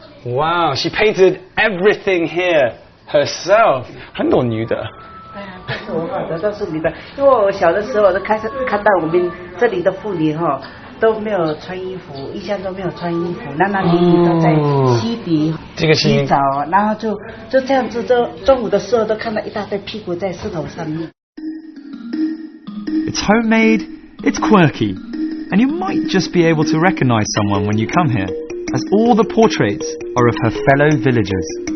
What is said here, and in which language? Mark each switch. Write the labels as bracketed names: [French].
[English] Wow, she painted everything here herself. [Chinese] 很多女的。对啊，都是我画的，都是你的。因为我小的时候，我都看到我们这里的妇女哈都没有穿衣服，一向都没有穿衣服，男女都在溪底洗澡，然后就这样子，中午的时候都看到一大堆屁股在石头上面。 [English] It's homemade. It's quirky, and you might just be able to recognise someone when you come here, as all the portraits are of her fellow villagers.